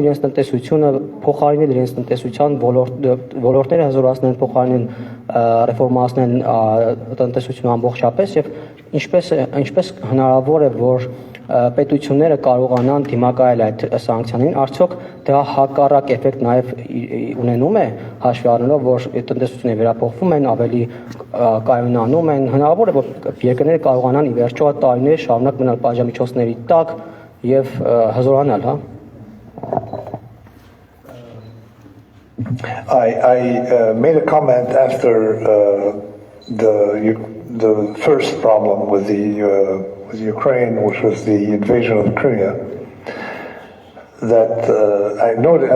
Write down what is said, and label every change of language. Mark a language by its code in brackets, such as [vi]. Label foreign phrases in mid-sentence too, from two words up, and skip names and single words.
[hy] իրենց տնտեսությունը, փոխարինել իրենց տնտեսության ոլորտները հզորացնել, փոխարինել ռեֆորմացնել տնտեսությունը ամբողջապես եւ ինչպես հնարավոր է, որ պետությունները կարողանան դիմակայել այդ սանկցիաներին, արդյոք դա հակառակ էֆեկտ նաեւ ունենում է, հաշվի առնելով, որ տնտեսությունները վերափոխվում են, ավելի կայունանում են, հնարավոր է, որ երկրները կարողանան ի վերջո տարիներ շարունակ մնալ պատժամիջոցների տակ եւ հզորանալ, հա։ [en] I made a comment after the first problem with Ukraine, which was the invasion of Crimea, that I noted.